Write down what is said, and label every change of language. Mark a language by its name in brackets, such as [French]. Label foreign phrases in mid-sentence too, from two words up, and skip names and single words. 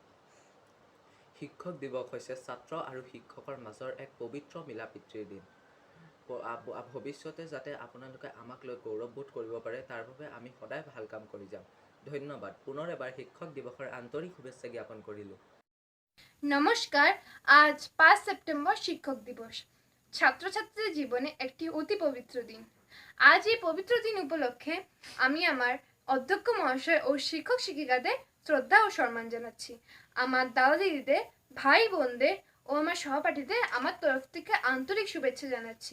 [Assamese] শিক্ষক দিৱস হৈছে ছাত্ৰ আৰু শিক্ষকৰ মাজৰ এক পবিত্ৰ মিলা প্ৰীতিৰ দিন। ভৱিষ্যতে যাতে আপোনালোকে আমাক লৈ গৌৰৱবোধ কৰিব পাৰে, তাৰ বাবে আমি সদায় ভাল কাম কৰি যাম। ধন্যবাদ। পুনৰ এবাৰ শিক্ষক দিৱসৰ আন্তৰিক শুভেচ্ছা জ্ঞাপন কৰিলোঁ। [Bangla] নমস্কার। আজ 5 সেপ্টেম্বর শিক্ষক দিবস। ছাত্রছাত্রীদের জীবনে একটি অতি পবিত্র দিন। আজ এই পবিত্র দিন উপলক্ষে আমি আমার অধ্যক্ষ মহাশয় ও শিক্ষক শিক্ষিকাদের শ্রদ্ধা ও সম্মান জানাচ্ছি। আমার দাদা দিদিদের, ভাই বোনদের ও আমার সহপাঠীদের আমার তরফ থেকে আন্তরিক শুভেচ্ছা জানাচ্ছি।